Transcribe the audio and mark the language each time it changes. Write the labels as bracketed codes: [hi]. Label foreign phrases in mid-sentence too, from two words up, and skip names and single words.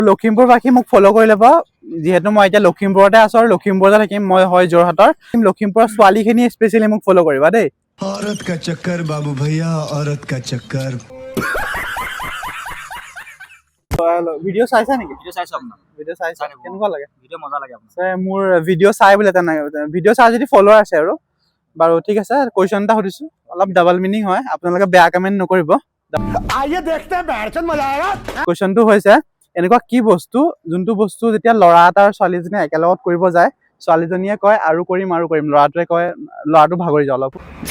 [as] লখিমপুৰবাসী মোক ফ'ল' কৰি ল'ব যিহেতু মই এতিয়া লখিমপুৰতে আছো আৰু লখিমপুৰতে থাকিম মই হয় যোৰহাটৰ লখিমপুৰৰ ছোৱালীখিনি স্পেচিয়েলি মোক ফ'ল' কৰিবা দেই [hi] औरत का चक्कर बाबू भैया औरत का चक्कर [as] ভিডিঅ' চাইছা নেকি ভিডিঅ' চাইছো আপোনাৰ ভিডিঅ' চাইছা কেনেকুৱা লাগে ভিডিঅ' মজা লাগে আপোনাৰ মোৰ ভিডিঅ' চাই বোলে তেনেকৈ ভিডিঅ' চাই যদি ফ'ল'ৱাৰ আছে আৰু বাৰু ঠিক আছে কুৱেশ্যন এটা সুধিছোঁ অলপ [en] double meaning [as] হয় আপোনালোকে বেয়া কমেণ্ট নকৰিব কুৱেশ্যনটো হৈছে এনেকুৱা কি বস্তু যোনটো বস্তু যেতিয়া ল'ৰা এটা আৰু ছোৱালীজনীয়ে একেলগত কৰিব যায় ছোৱালীজনীয়ে কয় আৰু কৰিম ল'ৰাটোৱে কয় ল'ৰাটো ভাগৰি যায় অলপ